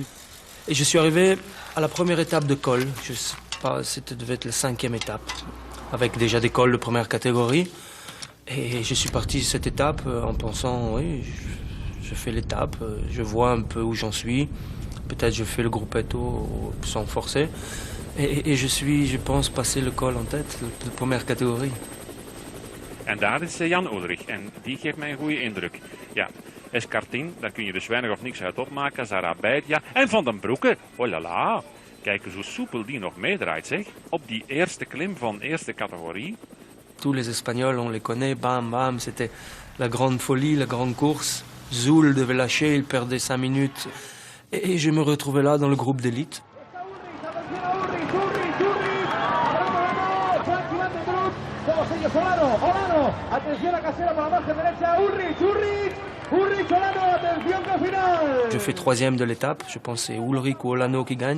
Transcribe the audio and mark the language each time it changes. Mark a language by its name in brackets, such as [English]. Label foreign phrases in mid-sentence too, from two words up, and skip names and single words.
[French] Et je suis arrivé à la première étape de col. Je sais pas, c'était devait être la 5e étape, avec déjà des cols de première catégorie. Et je suis parti de cette étape en pensant, oui, je fais l'étape, je vois un peu où j'en suis. Peut-être je fais le gruppetto sans forcer. Et je suis, je pense, passé le col en tête, de première catégorie. [Dutch] En daar is Jan Ullrich en die geeft mij een goede indruk. Ja, Escartin, daar kun je dus weinig of niks uit opmaken. Zarabaitia en Van den Broeke, [French] oh la la. [Dutch] Kijk eens hoe soepel die nog meedraait, zeg. Op die eerste klim van eerste catégorie. [French] Tous les Espagnols, on les connaît, bam bam, c'était la grande folie, la grande course. Zoul devait lâcher, il perdait 5 minutes. Et je me retrouvais là dans le groupe d'élite. Je fais 3e de l'étape, je pense que c'est Ullrich ou Olano qui gagne.